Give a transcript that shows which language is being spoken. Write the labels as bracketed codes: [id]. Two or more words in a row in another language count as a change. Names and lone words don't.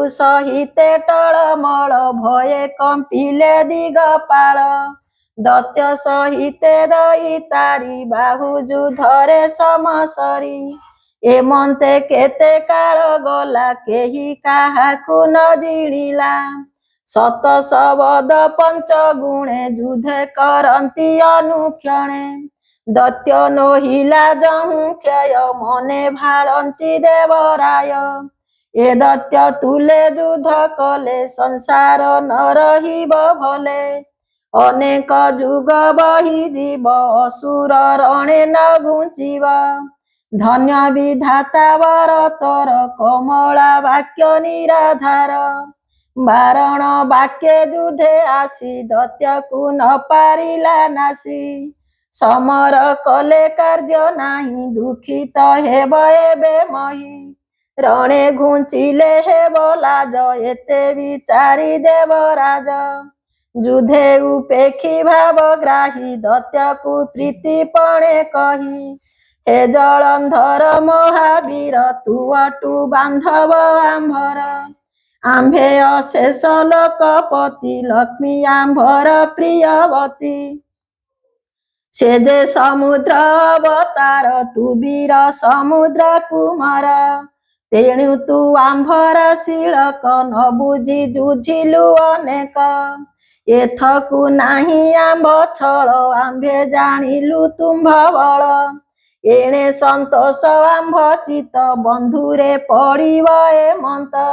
[or] ସହିତେ ଟଳମଳ ଭୟେ କମ୍ପିଲେ ଦିଗପାଳ ଦତ୍ୟ ସହିତେ ଦଇତାରି ବାହୁ ଯୁଦ୍ଧରେ ସମସରି ଏମନ୍ତେ କେତେ କାଳ ଗଲା କେହି କାହାକୁ ନ ଜିଣିଲା ସତ ଶବଦ ପଞ୍ଚ ଗୁଣେ ଯୁଦ୍ଧେ କରନ୍ତି ଅନୁକ୍ଷଣେ ଦତ୍ୟ ନୋହିଲା ଜହୁ କ୍ଷୟ ମନେ ଭାଳନ୍ତି ଦେବରାୟ ଏ ଦତ୍ୟ ତୁଲେ ଯୁଦ୍ଧ କଲେ ସଂସାର ନ ରହିବ ଭଲେ ଅନେକ ଜୁଗ ବହି ଜୀବ ଅସୁର ରଣେ ନ ଘୁଞ୍ଚିବ ଧନ୍ୟ ବିଧାତା ବର ତୋର କମଳା ବାକ୍ୟ ନିରାଧାର ବାରଣ ବାକ୍ୟ ଯୁଦ୍ଧେ ଆସି ଦତ୍ୟକୁ ନ ପାରିଲା ନାଶି ସମର କଲେ କାର୍ଯ୍ୟ ନାହି ଦୁଖିତ ହେବ ଏବେ ମହୀ ରଣେ ଘୁଞ୍ଚିଲେ ହେବ ଲାଜ ଏତେ ବିଚାରି ଦେବରାଜ ଯୁଦ୍ଧେ ଉପେକ୍ଷି ଭାବଗ୍ରାହୀ ଦତ୍ୟକୁ ପ୍ରୀତିପଣେ କହି ହେ ଜଳନ୍ଧର ମହାବୀର ତୁ ଅଟୁ ବାନ୍ଧବ ଆମ୍ଭର ଆମ୍ଭେ ଅଶେଷ ଲୋକପତି ଲକ୍ଷ୍ମୀ ଆମ୍ଭର ପ୍ରିୟବତୀ ସେ ଯେ ସମୁଦ୍ର ଅବତାର ତୁ ବୀର ସମୁଦ୍ର କୁମାର ତେଣୁ ତୁ ଆମ୍ଭର ଶିଳକ ନ ବୁଝି ଜୁଝିଲୁ ଅନେକ ଏଥକୁ ନାହି ଆମ୍ଭ ଛଳ ଆମ୍ଭେ ଜାଣିଲୁ ତୁମ୍ଭ ବଳ ଏଣେ ସନ୍ତୋଷ ଆମ୍ଭ ଚିତ ବନ୍ଧୁରେ ପଡ଼ିବ ଏମନ୍ତ